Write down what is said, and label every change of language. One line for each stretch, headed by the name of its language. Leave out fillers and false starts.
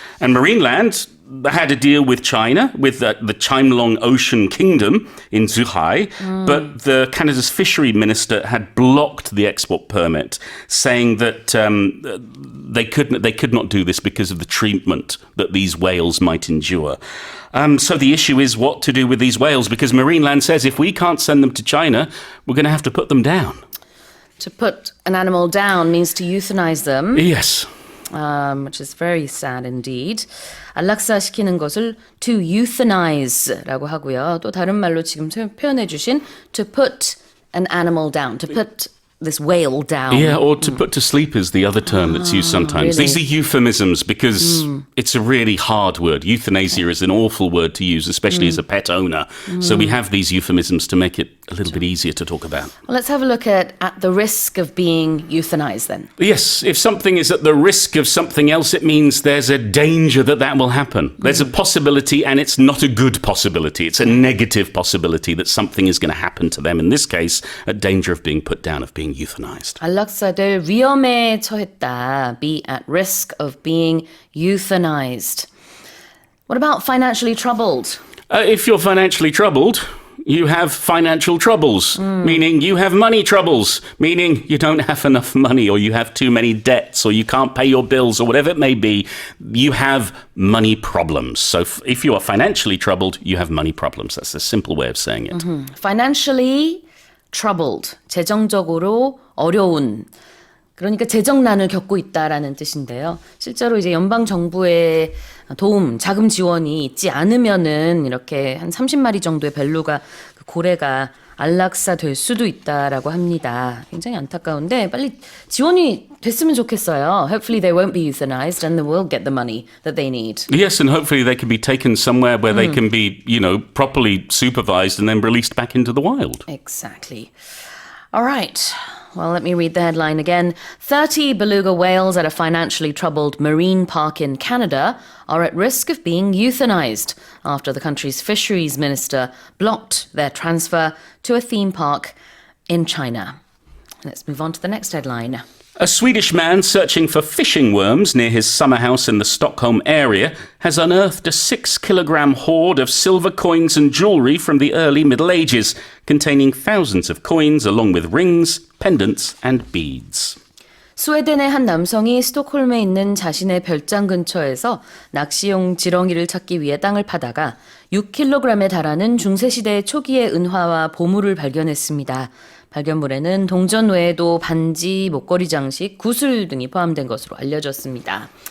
English: And Marineland had a deal with China, with the Chimelong Ocean Kingdom in Zhuhai, but the Canada's fishery minister had blocked the export permit, saying that they could not do this because of the treatment that these whales might endure. So the issue is what to do with these whales, because Marineland says if we can't send them to China, we're going to have to put them down. To put an animal down means to euthanize them. Yes. Which is very sad indeed.
Korean: 안락사시키는 것을
English: to euthanize
Korean: 라고 하고요. 또 다른 말로 지금 표현해 주신
English: to put an animal down, to put this whale down. Yeah, or to put to sleep is the other term that's used sometimes. Really? These are euphemisms because it's a really hard word. Euthanasia is an awful word to use, especially as a pet owner. So we have these euphemisms to make it a little bit easier to talk about. Well, let's have a look at the risk of being euthanized then. Yes, if something is at the risk of something else, it means there's a danger that will happen. There's a possibility, and it's not a good possibility. It's a negative possibility that something is going to happen to them. In this case, a danger of being put down, of being euthanized.
Korean: 안락사될 위험에 처했다.
English: Be at risk of being euthanized. What about financially troubled? If you're financially troubled, you have financial troubles, meaning you have money troubles, meaning you don't have enough money, or you have too many debts, or you can't pay your bills, or whatever it may be. You have money problems. So if you are financially troubled, you have money problems. That's a simple way of saying it. Financially troubled,
Korean: 재정적으로 어려운, 그러니까 재정난을 겪고 있다라는 뜻인데요. 실제로 이제 연방 정부의 도움, 자금 지원이 있지 않으면은 이렇게 한 30마리 정도의 벨루가 고래가 안락사 될 수도 있다라고 합니다. 굉장히 안타까운데 빨리 지원이 됐으면 좋겠어요.
English: Hopefully they won't be euthanized and they will get the money that they need. Yes, and hopefully they can be taken somewhere where they can be, properly supervised and then released back into the wild. Exactly. All right. Well, let me read the headline again. 30 beluga whales at a financially troubled marine park in Canada are at risk of being euthanized after the country's fisheries minister blocked their transfer to a theme park in China. Let's move on to the next headline. A Swedish man searching for fishing worms near his summer house in the Stockholm area has unearthed a 6-kilogram hoard of silver coins and jewellery from the early Middle Ages, containing thousands of coins along with rings, pendants and beads.
Korean: 스웨덴의 한 남성이 스톡홀m에 있는 자신의 별장 근처에서 낚시용 지렁이를 찾기 위해 땅을 파다가 6kg에 달하는 중세시대 초기의 은화와 보물을 발견했습니다. 발견물에는 동전 외에도 반지, 목걸이 장식, 구슬 등이 포함된 것으로 알려졌습니다.